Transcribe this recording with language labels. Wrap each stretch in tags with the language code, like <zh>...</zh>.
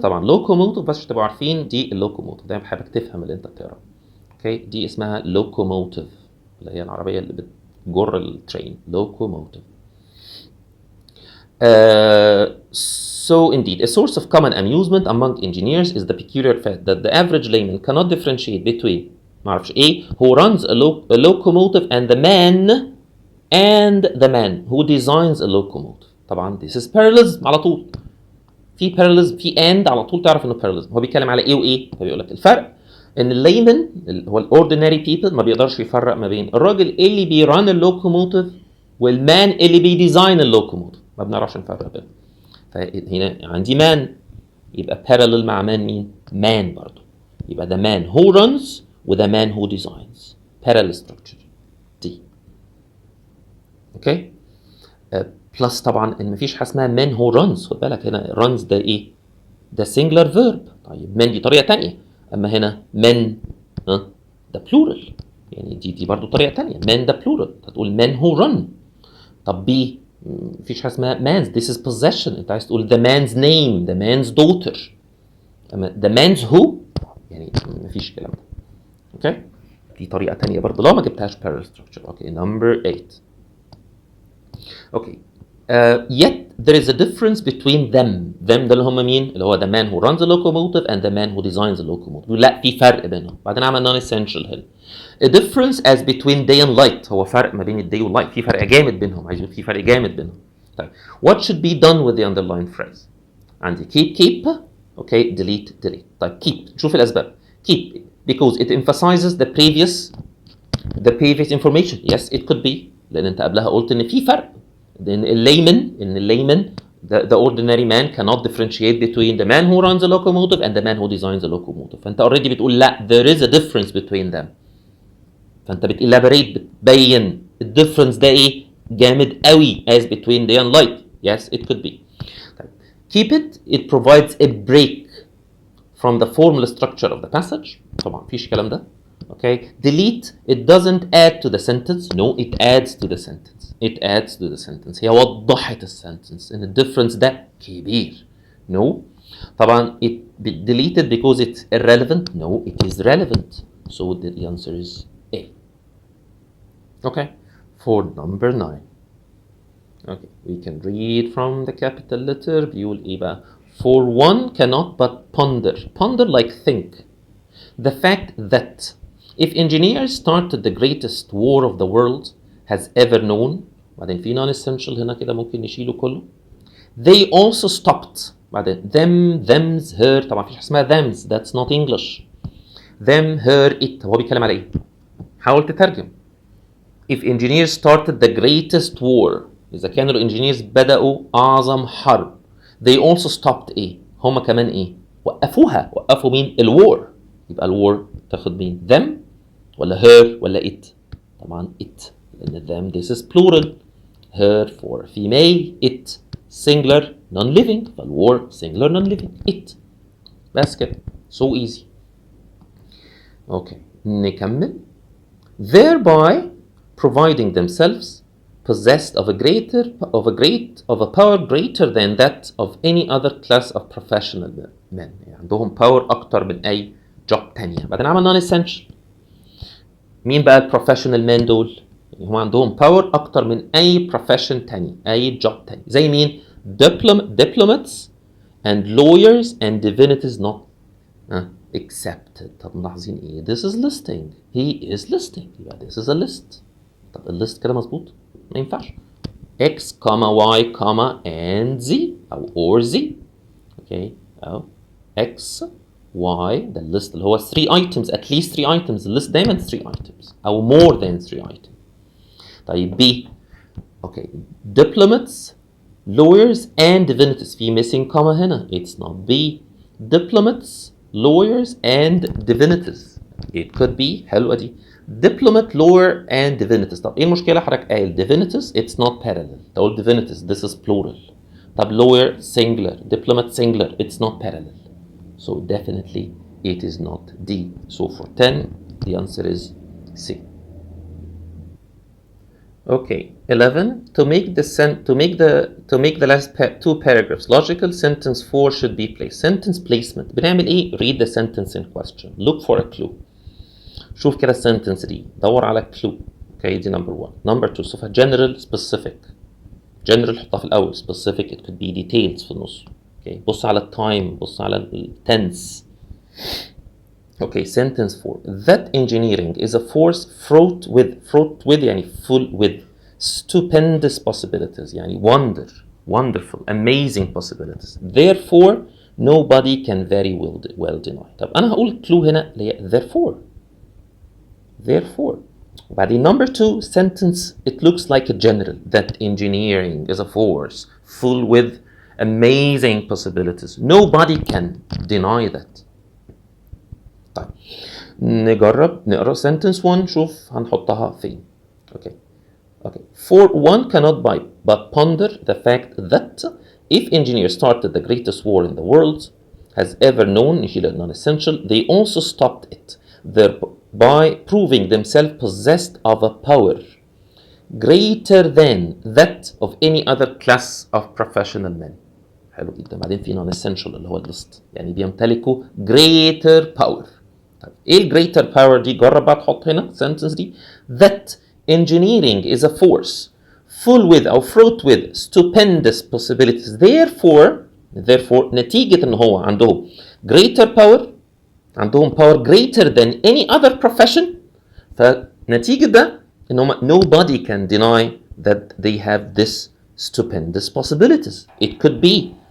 <ar>طبعا locomotive بس تبقوا عارفين دي اللوكوموتيف. دايما بحبك تفهم اللي انت بتقراه. اوكي دي اسمها locomotive اللي هي العربيه اللي بتجر الترين locomotive.</ar> <en>So indeed a source of common amusement among engineers is the peculiar fact that the average layman cannot differentiate between</en> <ar>معرفش ايه</ar> <en>who runs a locomotive and the man who designs a locomotive.</en> <ar>طبعا</ar> <en>this is parallelism</en> <ar>على طول. في parallelism في and على طول تعرف انه parallelism. هو بيتكلم على ايه وايه؟ فبيقول لك الفرق ان الليمن اللي هو الاوردينري بيبل ما بيقدرش يفرق ما بين الراجل اللي بيران اللوكوموتيف والمان اللي بيديزاين اللوكوموتيف. ما بنعرفش نفرق بينهم. فهنا عندي مان يبقى parallel مع مان مين؟ man برضه. يبقى</ar> <en>the man who runs و the man who designs. parallel structure دي.</en> <ar>اوكي بلس طبعا ان مفيش حاجه اسمها</ar> <en>man who runs.</en> <ar>خد بالك هنا runs ده ايه؟ ده</ar> <en>singular verb.</en> <ar>طيب man دي طريقه تانية. اما هنا men ده plural يعني دي برضو طريقه تانية.</ar> <en>men</en> <ar>ده</ar> <en>plural</en> <ar>هتقول</ar> <en>men who run.</en> <ar>طب B مفيش حاجه اسمها man's.</ar> <en>this is possession.</en> <ar>انت عايز تقول</ar> <en>the man's name the man's daughter.</en> <ar>اما</ar> <en>the man's who</en> <ar>يعني مفيش الكلام ده. اوكي دي طريقه تانية برضو لو ما جبتهاش</ar> <en>parallel structure. Okay number 8. Okay yet there is a difference between them.</en> <ar>ده اللي هم مين؟ اللي هو</ar> <en>the man who runs a locomotive and the man who designs a locomotive.</en> <ar>لا في فرق بينهم. بعدين عمل non-essential هنا.</ar> <en>A difference as between day and light.</en> <ar>هو فرق ما بين الداي واللايت. في فرق جامد بينهم. عايزين في فرق جامد بينهم. طيب</ar> <en>what should be done with the underlined phrase؟</en> <ar>عندي</ar> <en>keep okay delete.</en> <ar>طيب keep نشوف الأسباب.</ar> <en>keep because it emphasizes the previous information. Yes it could be</en> <ar>لأن أنت قبلها قلت إن في فرق.</ar> <en>In layman, the ordinary man cannot differentiate between the man who runs a locomotive and the man who designs a locomotive.</en> <ar>فأنت</ar> <en>already</en> <ar>بتقول لا</ar> <en>there is a difference between them.</en> <ar>فأنت بتelaborate بتبين الديفرنس ده إيه؟ جامد قوي</ar> <en>as between day and light. Yes, it could be. Keep it provides a break from the formal structure of the passage.</en> <ar>طبعا مفيش الكلام ده.</ar> <en>Okay. Delete it doesn't add to the sentence. No, it adds to the sentence.</en> <ar>هي وضحت السنتنس ان الديفرنس ده كبير.</ar> <en>No.</en> <ar>طبعا</ar> <en>it deleted because it's irrelevant. No, it is relevant. So the answer is A. Okay. For number 9. Okay, we can read from the capital letter.</en> <ar>بيقول إيه بقى؟</ar> <en>For one cannot but ponder like think. The fact that if engineers started the greatest war of the world has ever known,</en> <ar>بعدين في non-essential هنا كده ممكن نشيله كله.</ar> <en>They also stopped. بعدين them, thems, her.</en> <ar>طبعا مفيش حاجة اسمها thems.</ar> <en>That's not English. Them, her, it.</en> <ar>هو بيتكلم على إيه؟ حاول تترجم.</ar> <en>If engineers started the greatest war,</en> <ar>إذا كانوا الانجينيرز بدأوا أعظم حرب,</ar> <en>they also stopped</en> <ar>إيه؟ هما كمان إيه؟ وقفوها. وقفوا مين؟ الوار. يبقى الوار تاخد مين؟ them ولا her ولا it؟ طبعا it. لأن</ar> <en>them this is plural. her for female, it singular non-living.</en> <ar>فالوار singular non-living it. بس كده.</ar> <en>So easy. Okay.</en> <ar>نكمل.</ar> <en>Thereby providing themselves possessed of a power greater than that of any other class of professional men.</en> <ar>يعني عندهم power أكتر من أي job تانية. بعدين عمل non-essential. مين بقى البروفيشنال men دول؟ يعني هم عندهم power أكتر من أي profession تاني، أي job تاني. زي مين؟</ar> <en>diplomats and lawyers and divinities not accepted.</en> <ar>طب ملاحظين إيه؟</ar> <en>This is listing. He is listing. يبقى this is a list.</en> <ar>طب الليست كده مظبوط؟ ما ينفعش.</ar> <en>X, Y, and Z أو or Z. Okay.</en> <ar>أو X, Y ده الليست اللي هو 3 items</ar> <en>at least 3 items.</en> <ar>الليست دايما</ar> <en>3 items أو more than 3 items.</en> <ar>طيب</ar> <en>B. Okay. Diplomats, lawyers and divinities. في missing comma هنا. It's not B. Diplomats, lawyers and divinities. It could be.</en> <ar>حلوة دي.</ar> <en>Diplomat, lawyer and divinities.</en> <ar>طب ايه المشكلة حضرتك قايل divinities</ar> <en>it's not parallel.</en> <ar>تقول</ar> <en>divinities this is plural. طب lawyer singular, diplomat singular it's not parallel. So definitely it is not D. So for 10 the answer is C. Okay, 11. To make the last two paragraphs logical, sentence 4 should be placed. Sentence placement. بنعمل ايه؟ Read the sentence in question. Look for a clue.</en> <ar>شوف كده السنتنس دي دور على كلو. اوكي دي نمبر 1. نمبر 2 شوفها جنرال سبيسيفيك. جنرال حطها في الاول. سبيسيفيك it could be details في النص. اوكي بص على التايم بص على التنس.</ar> <en>Okay sentence 4 that engineering is a force fraught with يعني full with stupendous possibilities يعني wonderful amazing possibilities therefore nobody can very well deny.</en> <ar>طب انا هقول كلو هنا اللي هي</ar> <en>therefore وبعدين number 2 sentence it looks like a general that engineering is a force full with amazing possibilities nobody can deny that.</en> <ar>طيب نجرب نقرا</ar> <en>sentence 1</en> <ar>نشوف هنحطها فين.</ar> <en>okay for one cannot but ponder the fact that if engineers started the greatest war in the world has ever known</en> <ar>نشيل</ar> <en>non-essential they also stopped it thereby proving themselves possessed of a power greater than that of any other class of professional men.</en> <ar>حلو جدا. بعدين في non-essential اللي هو الليست يعني بيمتلكوا</ar> <en>greater power. طيب ايه greater power دي؟</en> <ar>جرب بقى تحط هنا</ar> <en>sentence دي that engineering is a force full with أو fraught with stupendous possibilities therefore</en> <ar>نتيجة ان هو عندهم</ar> <en>greater power عندهم power greater than any other profession</en> <ar>فنتيجة ده ان هم</ar> <en>nobody can deny that they have this stupendous possibilities. It could be.</en>